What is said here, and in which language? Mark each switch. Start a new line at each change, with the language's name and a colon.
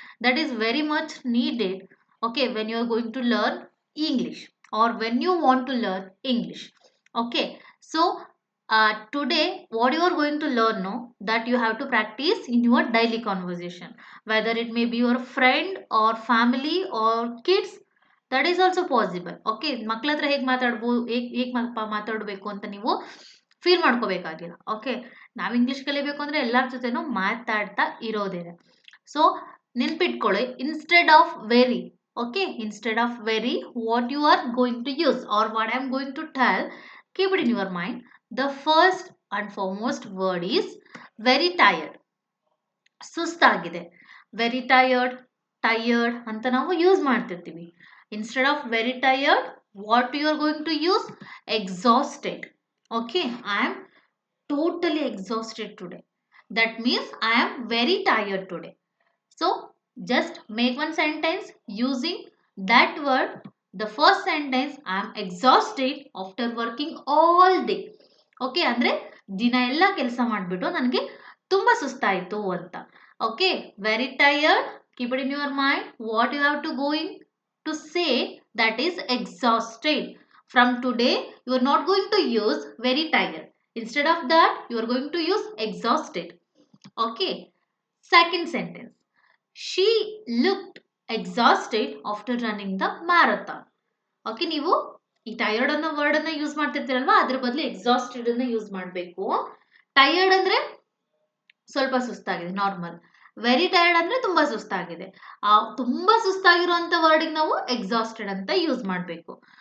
English: That is very much needed. Okay, when you are going to learn English, or when you want to learn English. Okay, so today what you are going to learn, no, that you have to practice in your daily conversation, whether it may be your friend or family or kids. That is also possible.
Kannada: Okay, ಮಕ್ಳ ಹತ್ರ ಹೇಗೆ ಮಾತಾಡ್ಬೋದು, ಹೇಗೆ ಮಾತಾಡಬೇಕು ಅಂತ ನೀವು feel ಮಾಡ್ಕೋಬೇಕಾಗಿಲ್ಲ. Okay, ನಾವು English ಕಲಿಬೇಕು ಅಂದರೆ ಎಲ್ಲರ ಜೊತೆನೂ ಮಾತಾಡ್ತಾ ಇರೋದೇನೆ.
English: so
Kannada: ನೆನ್ಪಿಟ್ಕೊಳ್ಳಿ,
English: Instead of very. Okay, instead of very, what you are going to use, or what I am going to tell, keep it in your mind. The first and foremost word is very tired.
Kannada: ಸುಸ್ತಾಗಿದೆ, very tired ಅಂತ ನಾವು use ಮಾಡ್ತಿರ್ತೀವಿ.
English: Instead of very tired, what you are going to use, exhausted. Okay, I am totally exhausted today. That means I am very tired today. So just make one sentence using that word. The first sentence, I am exhausted after working all day.
Kannada: Okay, ಅಂದ್ರೆ ದಿನ ಎಲ್ಲ ಕೆಲಸ ಮಾಡಿಬಿಟ್ಟು ನನಗೆ ತುಂಬ ಸುಸ್ತಾಯಿತು ಅಂತ.
English: Okay, very tired, keep it in your mind. What you have to going to say, that is exhausted. From today you are not going to use very tired. Instead of that, you are going to use exhausted. Okay, second sentence, she looked exhausted after running the marathon.
Kannada: Okay, ನೀವು ಈ tired ಅನ್ನೋ word ಅನ್ನ use ಮಾಡ್ತಿರ್ತೀರಲ್ವಾ, ಅದ್ರ ಬದಲು exhausted ಅನ್ನ use ಮಾಡಬೇಕು. Tired ಅಂದ್ರೆ ಸ್ವಲ್ಪ ಸುಸ್ತಾಗಿದೆ, ನಾರ್ಮಲ್. ವೆರಿ ಟಯರ್ಡ್ ಅಂದ್ರೆ ತುಂಬಾ ಸುಸ್ತಾಗಿದೆ. ತುಂಬಾ ಸುಸ್ತಾಗಿರುವಂತ ವರ್ಡಿಗೆ ನಾವು ಎಕ್ಸಾಸ್ಟೆಡ್ ಅಂತ ಯೂಸ್ ಮಾಡಬೇಕು.